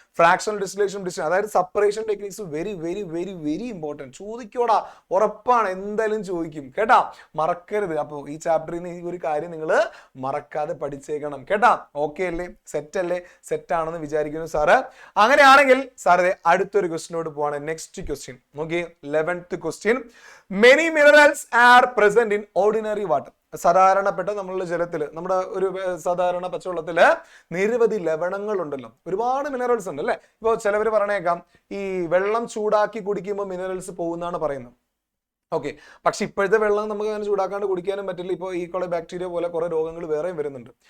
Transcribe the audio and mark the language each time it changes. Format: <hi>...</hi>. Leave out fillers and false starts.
<en>Fractional distillation, അതായത് separation techniques very very very very important.</en> <ml>ചോദിക്കോടാ, ഉറപ്പാണ്, എന്തായാലും ചോദിക്കും കേട്ടാ, മറക്കരുത്. അപ്പൊ ഈ ചാപ്റ്ററിൽ നിന്ന് ഈ ഒരു കാര്യം നിങ്ങൾ മറക്കാതെ പഠിച്ചേക്കണം കേട്ടാ. ഓക്കെ അല്ലേ? സെറ്റ് അല്ലേ? സെറ്റ് ആണെന്ന് വിചാരിക്കുന്നു സാറ്. അങ്ങനെയാണെങ്കിൽ സാറ് അടുത്തൊരു ക്വസ്റ്റിനോട് പോവാണ്.</ml> <en>Next question നോക്കി, 11th question. Many minerals are present in ordinary water.</en> <ml>സാധാരണപ്പെട്ട നമ്മളുടെ ജലത്തിൽ, നമ്മുടെ ഒരു സാധാരണ പച്ചവെള്ളത്തില് നിരവധി ലവണങ്ങൾ ഉണ്ടല്ലോ, ഒരുപാട് മിനറൽസ് ഉണ്ട് അല്ലെ. ഇപ്പോൾ ചിലവർ പറഞ്ഞേക്കാം ഈ വെള്ളം ചൂടാക്കി കുടിക്കുമ്പോൾ മിനറൽസ് പോകുന്നതാണ് പറയുന്നത്. ഓക്കെ, പക്ഷെ ഇപ്പോഴത്തെ വെള്ളം നമുക്ക് അങ്ങനെ ചൂടാക്കാണ്ട് കുടിക്കാനും പറ്റില്ല. ഇപ്പോൾ ഈ കുറെ ബാക്ടീരിയ പോലെ കുറെ രോഗങ്ങൾ വേറെയും വരുന്നുണ്ട്.</ml>